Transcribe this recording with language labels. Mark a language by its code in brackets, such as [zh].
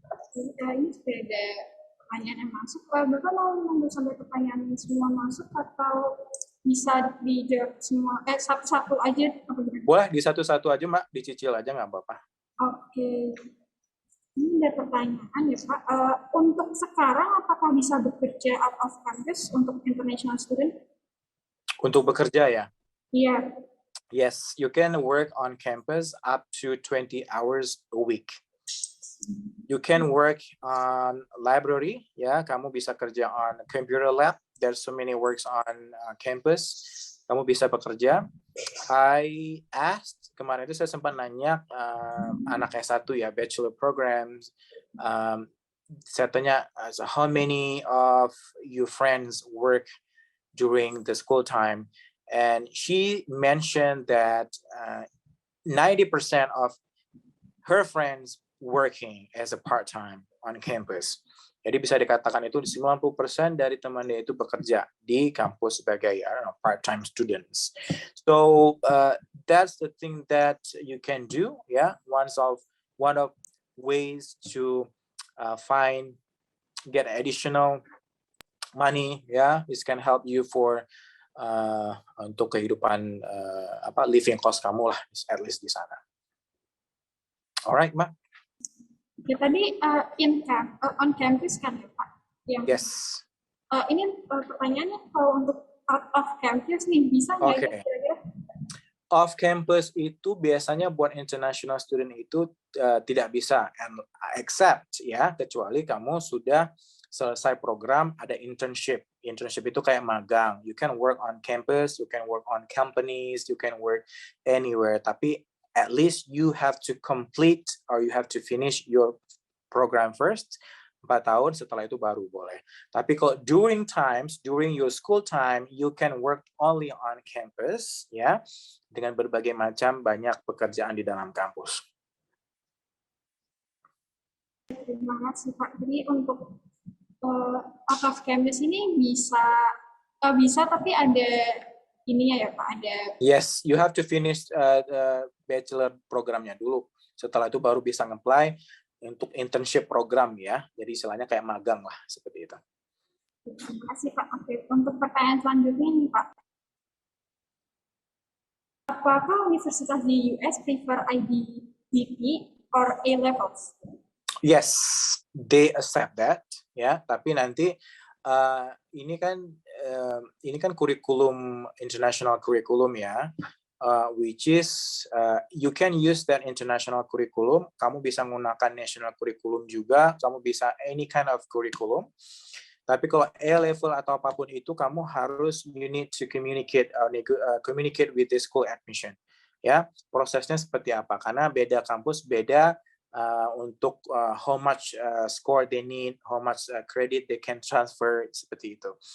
[id] Ini sudah ada pertanyaan yang masuk. Bapak mau menunggu sampai pertanyaan semua masuk atau bisa dijawab semua satu-satu aja? Boleh di satu-satu aja, Mbak. Dicicil aja nggak apa-apa. Oke. Ini ada pertanyaan ya Pak, untuk sekarang apakah bisa bekerja [en] out of campus [id] untuk international student? Untuk bekerja ya? Iya. [en] Yes, you can work on campus up to 20 hours a week. You can work on library, ya. [id] Kamu bisa kerja [en] on computer lab. There's so many works on campus. [id] Kamu bisa bekerja. [en] I asked [id] kemarin itu saya sempat nanya anak S1 ya, bachelor programs. Saya tanya, [en] how many of you friends work during the school time? And she mentioned that 90% of her friends working as a part-time on campus. [id] Jadi bisa dikatakan itu 90% dari temannya itu bekerja di kampus sebagai part-time students. [en] So that's the thing that you can do, yeah. One of ways to get additional money, yeah. This can help you for [id] untuk kehidupan [en] living cost kamu lah, at least [id] di sana. [en] Alright, Mbak. [id] Ya, tadi [en] on campus [id] kan ya Pak? Yes. Ini pertanyaannya kalau untuk [en] out of campus [id] nih bisa nggak ya kira-kira? Off campus itu biasanya buat international student itu tidak bisa, [en] and except [id] ya, kecuali kamu sudah selesai program, ada internship. Internship itu kayak magang. [en] You can work on campus, you can work on companies, you can work anywhere. Tapi at least you have to complete or you have to finish your program first. [id] 4 tahun, setelah itu baru boleh. [en] Tapi kalau during your school time, you can work only on campus, ya, [id] dengan berbagai macam banyak pekerjaan di dalam kampus. Terima kasih Pak. Jadi untuk [en] out of campus [id] ini bisa tapi ada ininya ya Pak, ada. [en] Yes, you have to finish bachelor programnya dulu. [id] Setelah itu baru bisa nge-apply untuk internship program ya. Jadi istilahnya kayak magang lah, seperti itu. Terima kasih Pak. Oke, untuk pertanyaan selanjutnya nih Pak. Apakah universitas di US prefer IBDP or A-levels? [en] Yes, they accept that [id] ya. Tapi nanti ini kan kurikulum international curriculum ya. [en] Which is you can use that international curriculum. [id] Kamu bisa menggunakan national curriculum juga. Kamu bisa any kind of curriculum. Tapi kalau A-level atau apapun itu, kamu harus [en] you need to communicate with the school admission. [id] Ya, prosesnya seperti apa? Karena beda kampus beda untuk [en] how much score they need, how much credit they can transfer, [id] seperti itu.